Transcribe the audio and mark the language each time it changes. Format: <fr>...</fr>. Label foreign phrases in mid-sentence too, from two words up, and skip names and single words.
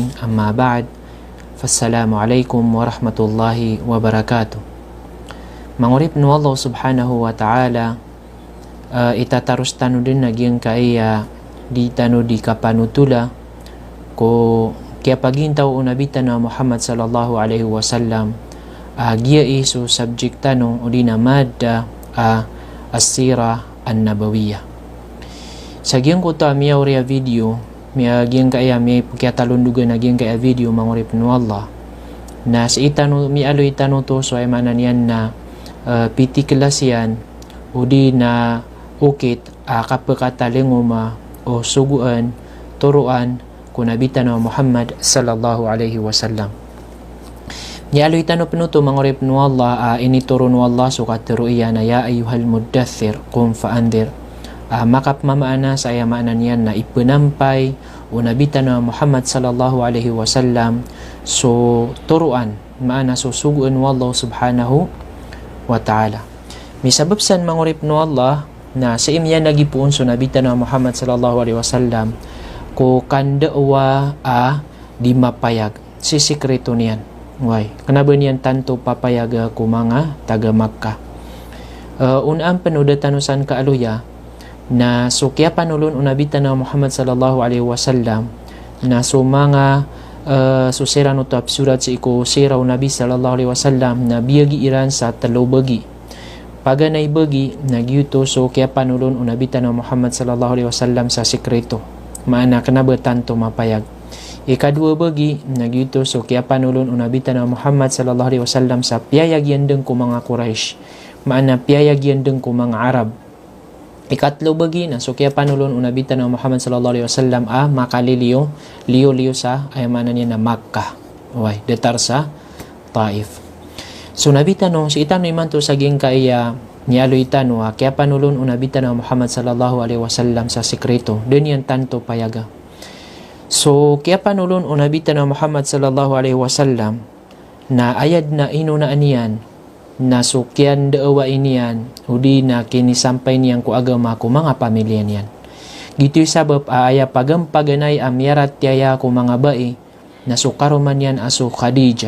<ar>أما بعد، فالسلام عليكم ورحمة الله وبركاته.</ar> <mrw>Mangurip nu</mrw> <ar>الله سبحانه وتعالى,</ar> <mrw>ita tarus tanu din nagyang kaya di tanu di kapanutula ko kaya pagintaw unabita na Muhammad</mrw> <ar>صلى الله عليه وسلم</ar> <mrw>gia isu subject tanu udina madda</mrw> <ar>السيرة النبوية.</ar> <mrw>Sagyang ko ta miyaw ria video miaging kaya mi pagkatalundugan naging kaya video mangurip nu Allah na sa itano mi aloy itano to so ay manan yan na piti kelas yan udi na ukit kapakatalinguma o suguan turuan kunabitan na Muhammad</mrw> <ar>صلى الله عليه وسلم.</ar> <mrw>Ni aloy itano penuto mangurip nu Allah ini turun nu Allah sukat teruiya na</mrw> <ar>يا أيها المدثر قم فأنذر.</ar> <mrw>Makap mamaana sa ayamanan yan na ipenampay unabitan na Muhammad</mrw> <ar>صلى الله عليه وسلم</ar> <mrw>so turuan maana so suguan</mrw> <ar>والله سبحانه وتعالى.</ar> <mrw>Misababsan mangurip no Allah na sa imyan nagipuon so nabitan na Muhammad</mrw> <ar>صلى الله عليه وسلم</ar> <mrw>ko kandawa di mapayag si sikreto niyan.</mrw> <en>Why?</en> <mrw>Kenapa niyan tanto papayag ko mga taga Makkah? Unang panudatanusan kaaluya na so kaya panulun unabitan na Muhammad</mrw> <ar>صلى الله عليه وسلم</ar> <mrw>na so mga susira no tap surat si ko siraw Nabi</mrw> <ar>صلى الله عليه وسلم</ar> <mrw>na biyagi iran sa talo bagi paganay bagi nagyuto so kaya panulun unabitan na Muhammad</mrw> <ar>صلى الله عليه وسلم</ar> <mrw>sa sikreto maana kanaba tanto mapayag. Ikadua bagi nagyuto so kaya panulun unabitan na Muhammad</mrw> <ar>صلى الله عليه وسلم</ar> <mrw>sa piyayag yandeng ko mga Quraysh maana piyayag yandeng ko mga Arab. Ikatlo bagi na so kaya panulon unabitan ng Muhammad</mrw> <ar>صلى الله عليه وسلم</ar> <mrw>makaliliyo liyo sa ayamanan niya na Makkah. Okay, detar sa Taif. So nabitan no si itano iman to saging kaya nialo itano kaya panulon unabitan ng Muhammad</mrw> <ar>صلى الله عليه وسلم</ar> <mrw>sa sikreto. Den yan tanto payaga. So kaya panulon unabitan ng Muhammad</mrw> <ar>صلى الله عليه وسلم</ar> <mrw>na ayad na inuna aniyan na sukyan daawa iniyan udi na kinisampay niyan ko agama ko mga pamilya niyan. Gito'y sabab aya pagampaganay amyarat tiyaya ko mga bae na sukaruman yan aso Khadijah.</mrw>